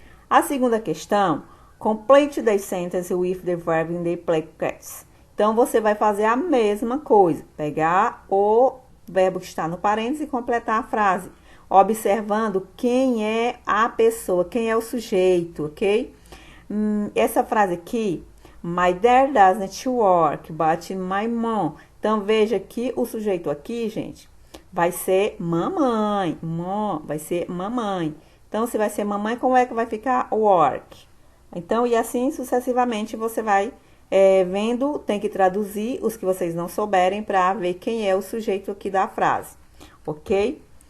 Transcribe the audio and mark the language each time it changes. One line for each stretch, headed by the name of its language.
Portuguese: A segunda questão,
English: complete the sentence with the verb in the play case.
Portuguese: Então, você vai fazer a mesma coisa. Pegar o verbo que está no parênteses e completar a frase. Observando quem é a pessoa, quem é o sujeito, ok? Essa frase aqui,
English: my dad doesn't work, but my mom.
Portuguese: Então, veja que o sujeito aqui, gente, vai ser mamãe. Mom, vai ser mamãe. Então, se vai ser mamãe, como é que vai ficar work? Então, e assim sucessivamente, você vai vendo, tem que traduzir os que vocês não souberem para ver quem é o sujeito aqui da frase, ok?